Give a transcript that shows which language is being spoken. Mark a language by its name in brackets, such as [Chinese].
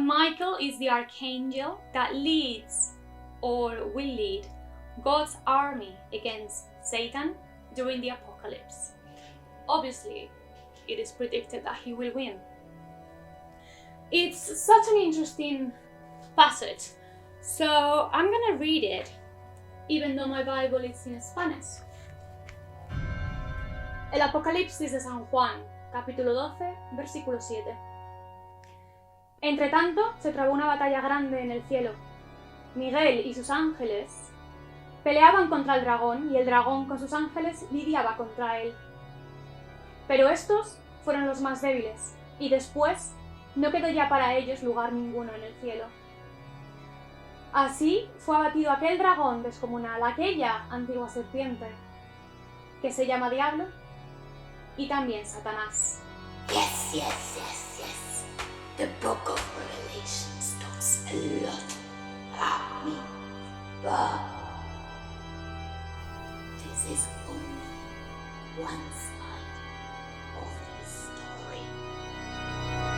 [English] Michael is the archangel that leads or will lead God's army against Satan during the apocalypse. Obviously, it is predicted that he will win. It's such an interesting passage, so I'm gonna read it, even though my Bible is in Spanish. [Spanish] El Apocalipsis de San Juan, capítulo 12, versículo 7. Entre tanto, se trabó una batalla grande en el cielo. Miguel y sus ángeles peleaban contra el dragón, y el dragón con sus ángeles lidiaba contra él. Pero estos fueron los más débiles, y después no quedó ya para ellos lugar ninguno en el cielo. Así fue abatido aquel dragón descomunal, aquella antigua serpiente, que se llama Diablo y también Satanás. [English] Yes, yes, yes, yes. The book of Revelations talks a lot about me, but this is only one side of the story.